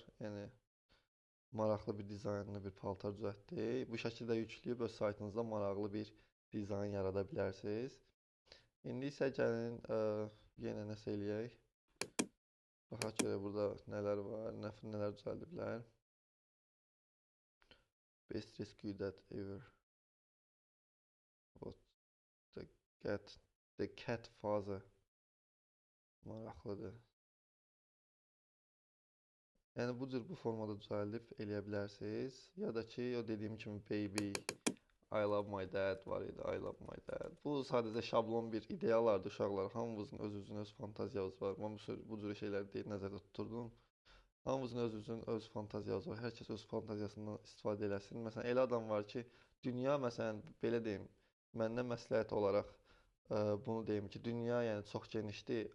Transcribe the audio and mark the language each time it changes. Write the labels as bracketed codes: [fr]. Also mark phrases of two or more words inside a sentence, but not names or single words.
[az] Yəni maraqlı bir dizaynlı bir paltar düzəltdik. Bu şəkildə yükləyib öz saytınızda maraqlı bir dizayn yarada bilərsiniz. İndi isə gəlin yenə nəsə eləyək. Baxaq görək burada nələr var, nələr düzəldiblər. [en] Best rescue that ever. What the cat father. [az] Maraqlıdır. Yəni bu cür bu formada düzəldib eləyə bilərsiniz. Ya da ki, o dediyim kimi [en] baby, I love my dad [az] var idi, [en] I love my dad. [az] Bu sadəcə şablon bir ideyalardır uşaqlar. Hamımızın öz-özünün öz fantaziyamız var. Mən bu cür şeyləri deyib nəzərdə tuturdum. Hamımızın öz-özünün öz fantaziyası var. Hər kəs öz fantaziyasından istifadə eləsin. Məsələn, elə adam var ki, dünya, məsələn, belə deyim, məndən məsləhət olaraq bunu deyim ki, dünya yəni çox genişdir.